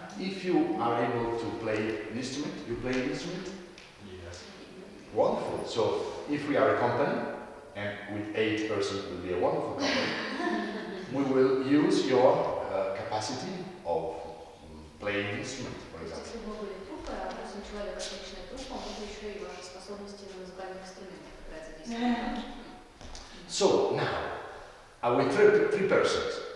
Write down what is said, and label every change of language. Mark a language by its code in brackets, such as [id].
[en] If you are able to play an instrument, you play an instrument? Yes. Wonderful. So if we are a company, and with 8 persons it will be a wonderful company, we will use your capacity of playing instrument, for example. [ru] Если бы вы были труппой, а 8 человек отличная труппа, можно еще и ваши способности на музыкальных инструментах играть задействовать. [en] So now, with three persons,